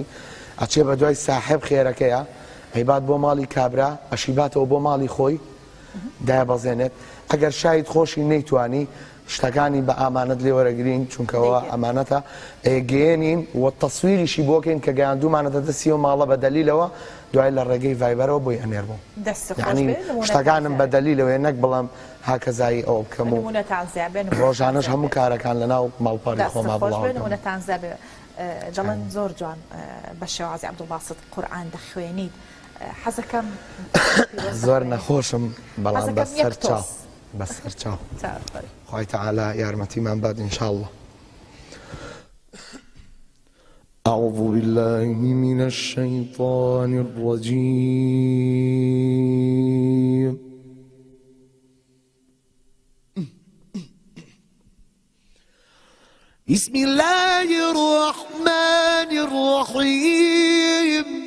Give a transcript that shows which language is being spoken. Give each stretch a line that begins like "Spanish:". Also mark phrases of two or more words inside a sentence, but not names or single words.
Central Kurdish: ئەچێ بە دوای ساحب خێرەکەیە هەیبات بۆ ماڵی کابرا ئەشیباتەوە بۆ ماڵی خۆی دابەزێنێت ئەگەر شاید خۆشی نەیتوانی شتەکانی بە ئامانەت لێ وەرەگرین چونکەوە ئەمانەتە گەێنین وە تەسویریشی بۆکەین کە گەیاندومانەتە دەستی و ماڵە بە دەلیلەوە دوای لە ڕێگەی ڤایبەرەوە بۆی ئەنێر بوو یعنی شتەکانم بە دەلیلەوە نەک بڵم هاکەزایی ئەو بکەم و ڕۆژانەش هەموو کارەکان لەناو ماڵپەڕی خۆما بڵاوتان دەڵێن زۆر جوان بە شێوازی عەبدوڵباسط قورئان دەخوێنیت حەزەکەم زۆر نەخۆشم بەڵام بەسەر چاو بەسەر چاو خوای تەعالا یارمەتیمان بات ئینشاءالله.
Arabic: أعوذ بالله من الشيطان الرجيم. بسم الله الرحمن الرحيم.